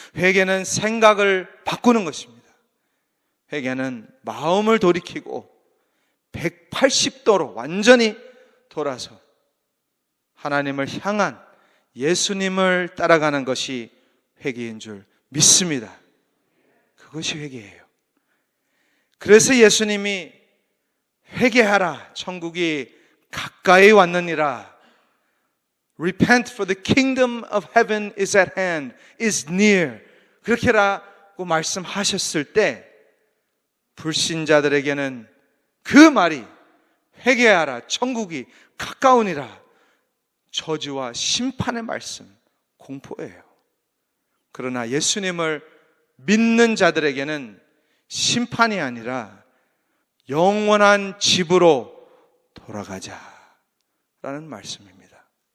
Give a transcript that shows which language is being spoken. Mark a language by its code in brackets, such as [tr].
[ko] 회개는 생각을 바꾸는 것입니다. 회개는 마음을 돌이키고 180도로 완전히 돌아서 하나님을 향한 예수님을 따라가는 것이 회개인 줄 믿습니다. 그것이 회개예요. 그래서 예수님이 회개하라, 천국이 가까이 왔느니라. [en] Repent for the kingdom of heaven is at hand, is near. [ko] 그렇게라고 말씀하셨을 때 불신자들에게는 그 말이 회개하라, 천국이 가까우니라, 저주와 심판의 말씀, 공포예요. 그러나 예수님을 믿는 자들에게는 심판이 아니라 영원한 집으로 돌아가자라는 말씀입니다.